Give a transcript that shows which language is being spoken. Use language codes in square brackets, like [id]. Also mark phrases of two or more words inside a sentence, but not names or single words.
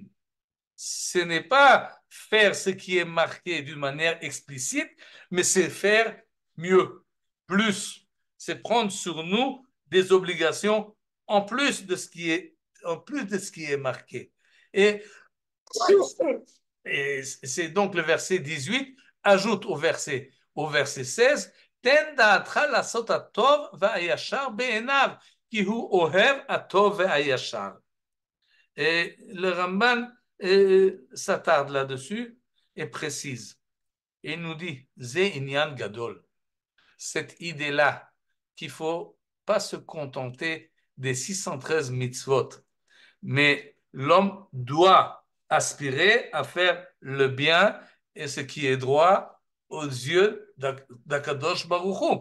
[fr] Ce n'est pas faire ce qui est marqué d'une manière explicite, mais c'est faire mieux, plus. C'est prendre sur nous des obligations en plus de ce qui est marqué. Et c'est donc le verset 18, ajoute au verset 16, [he] תן דעתך לעשות הטוב והישר בעיניו, כי הוא אוהב הטוב והישר. [fr] Le Ramban s'attarde là-dessus et précise. Et il nous dit, [he] זה עניין גדול. [fr] Cette idée-là, qu'il ne faut pas se contenter des 613 mitzvot, mais l'homme doit aspirer à faire le bien et ce qui est droit aux yeux d' [he] הקדוש ברוך הוא.